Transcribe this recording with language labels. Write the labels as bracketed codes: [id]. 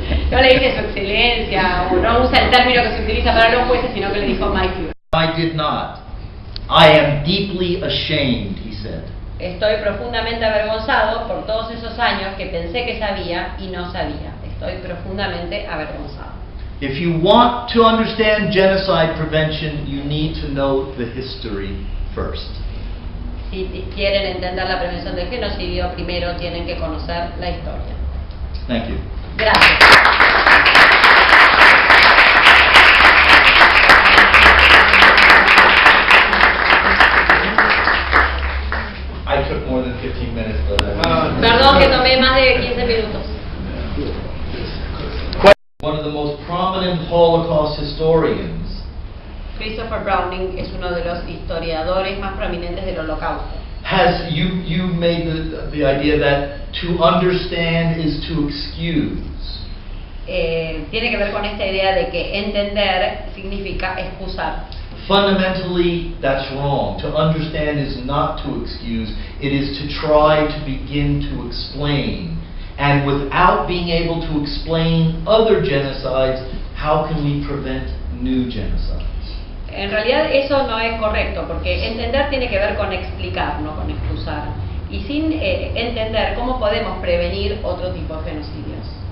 [es] No le dice su excelencia o no usa el término que se utiliza para los jueces, sino que le dijo [de] "Mein Führer". [en] I did not. I am deeply ashamed, he said. [es] Estoy profundamente avergonzado por todos esos años que pensé que sabía y no sabía. Estoy profundamente avergonzado. [en] If you want to understand genocide prevention, you need to know the history first. [es] Si quieren entender la prevención del genocidio, primero tienen que conocer la historia. [en] Thank you. [es] Gracias. [en] I took more than 15 minutes, but [es] Perdón que tomé más de 15 minutos. [en] One of the most prominent Holocaust historians [es] Christopher Browning es uno de los historiadores más prominentes del Holocausto. [en] has you made the idea that to understand is to excuse. [es] Tiene que ver con esta idea de que entender significa excusar. [en] Fundamentally, that's wrong. To understand is not to excuse. It is to try to begin to explain. And without being able to explain other genocides, how can we prevent new genocides? [es] En realidad eso no es correcto, porque entender tiene que ver con explicar, no con excusar. Y sin entender, ¿cómo podemos prevenir otro tipo de genocidios?